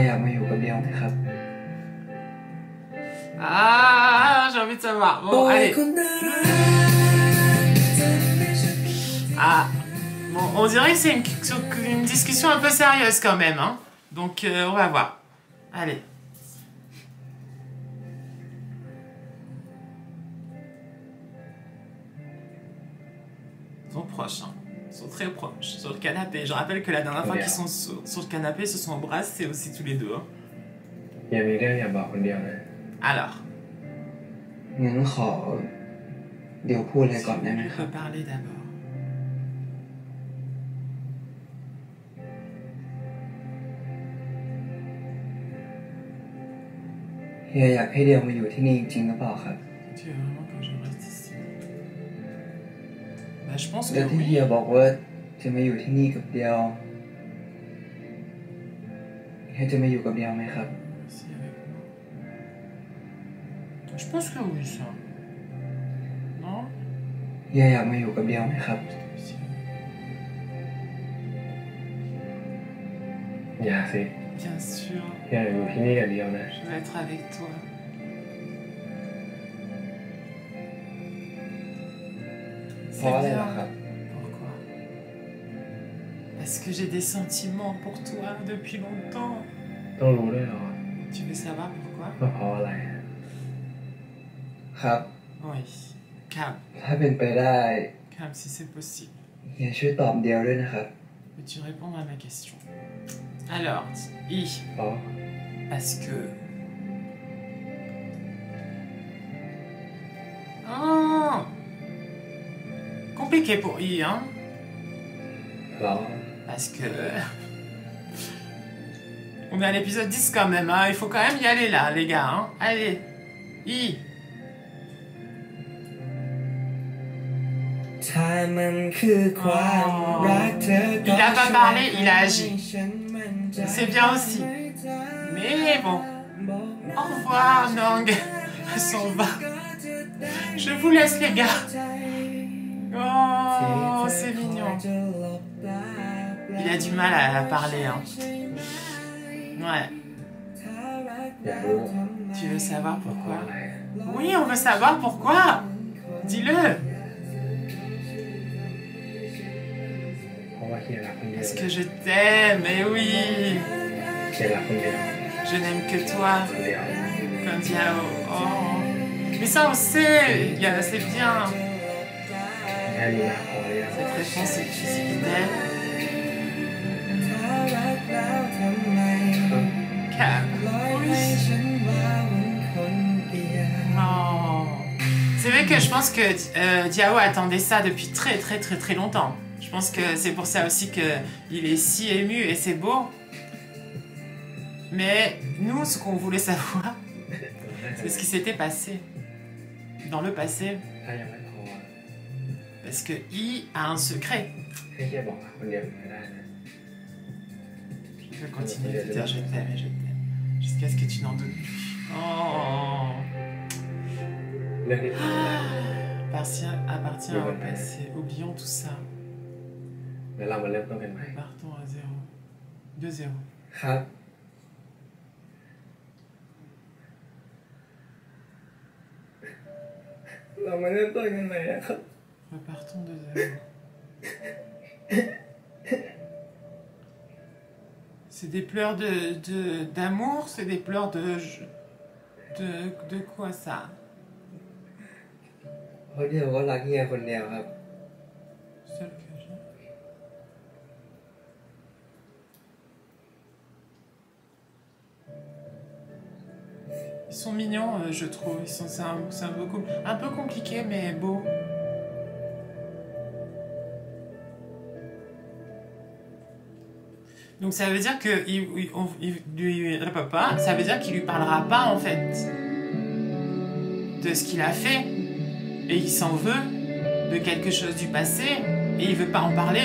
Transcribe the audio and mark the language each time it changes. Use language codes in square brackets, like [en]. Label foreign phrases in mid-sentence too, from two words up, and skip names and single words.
[th] เฮียอยากมาอยู่กับเดียวไหมครับ [fr] Ah, j'ai envie de savoir. Bon, allez. Ah, bon, on dirait que c'est une discussion un peu sérieuse quand même, hein. Donc, on va voir. Allez. Ils sont proches, hein. Ils sont très proches. Sur le canapé. Je rappelle que la dernière fois qu'ils sont sur le canapé, ils se sont embrassés aussi tous les deux, hein. [th] เฮียมีเรื่องอยากบอกคนเดียวนะ [fr] Alors, [th] งั้นขอเดี๋ยวพูดอะไรก่อนได้ไหม [fr] on [th] ครับ [fr] peut parler d'abord. [th] เฮียอยากให้เดียวมาอยู่ที่นี่จริงๆหรือเปล่าครับ [fr] Tu veux vraiment que je reste ici? Bah, je pense [th] แล้ว [fr] que [th] ที่ [fr] oui. [th] เฮียบอกว่าจะมาอยู่ที่นี่กับเดียวเฮียจะมาอยู่กับเดียวไหมครับ [fr] Si, avec moi. Je pense que oui, ça. Non? [th] เฮียอยากมาอยู่กับเดียวไหมครับ [fr] Je [th] อย่าสิ [fr] Bien sûr, [th] อย่าอยู่ที่นี่อย่างเดียวนะ [fr] je veux être avec toi. C'est [th] เพราะอะไรล่ะ [fr] bien. [th] ครับ [fr] Pourquoi? Parce que j'ai des sentiments pour toi depuis longtemps. [th] ต้องรู้ด้วยเหรอ [fr] Tu veux savoir pourquoi? [th] ว่าเพราะอะไร ครับ [fr] Oui. Calme, [th] ถ้าเป็นไปได้ [fr] calme si c'est possible. [th] เฮียช่วยตอบเดียวด้วยนะครับ [fr] Peux-tu répondre à ma question? Alors, I, [th] เพราะ [fr] parce que... Oh! Compliqué pour I, hein? [th] เพราะ [fr] Parce que... On est à l'épisode 10 quand même, hein? Il faut quand même y aller là, les gars, hein? Allez, I. [th] ถ้ามันคือความรักเธอ [fr] Il a pas parlé, il a agi. C'est bien aussi. Mais bon. Au revoir, Nang. Elle s'en va. Je vous laisse, les gars. Oh, c'est mignon. Il a du mal à parler, hein. Ouais. [th] อยากรู้ [fr] Tu veux savoir [th] ว่าเพราะ [fr] pourquoi? [th] อะไร [fr] Oui, on veut savoir pourquoi. Dis-le. [th] เพราะว่าเฮียรักคนเดียว [fr] Parce que je t'aime, mais oui. [th] เฮียรักคนเดียว [fr] Je n'aime que toi. [th] คนเดียว [fr] Comme Diao. Oh. Mais ça, on sait. C'est bien. [th] แค่นี้นะพอหรือยัง [fr] Cette réponse est fidèle. Calme. Oui. Oh. C'est vrai que je pense que Diao attendait ça depuis très longtemps. Je pense que c'est pour ça aussi qu'il est si ému et c'est beau. Mais nous, ce qu'on voulait savoir, c'est ce qui s'était passé dans le passé. [th] ถ้ายังไม่พอ [fr] Parce que I a un secret. [th] ให้เฮียบอกรักคนเดียวไม่ได้นะ [fr] Je vais continuer de te dire je t'aime et je t'aime. Jusqu'à ce que tu n'en doutes plus. Oh. [th] เรื่องที่ทำไม่ได้ [fr] Appartient au passé. Oublions tout ça. [th] แล้วเรามาเริ่มต้นกันใหม่ [fr] Partons à 0. De 0. [th] ครับ เรามาเริ่มต้นกันใหม่นะครับ [fr] Repartons de 0. C'est des pleurs d'amour, c'est des pleurs de quoi ça? [th] เพราะเดียวก็รักเฮียคนเดียวครับ [fr] Seul que j'ai. Ils sont mignons, je trouve. C'est un peu compliqué, mais beau. Donc ça veut dire que ça veut dire qu'il lui parlera pas en fait de ce qu'il a fait et il s'en veut de quelque chose du passé et il veut pas en parler.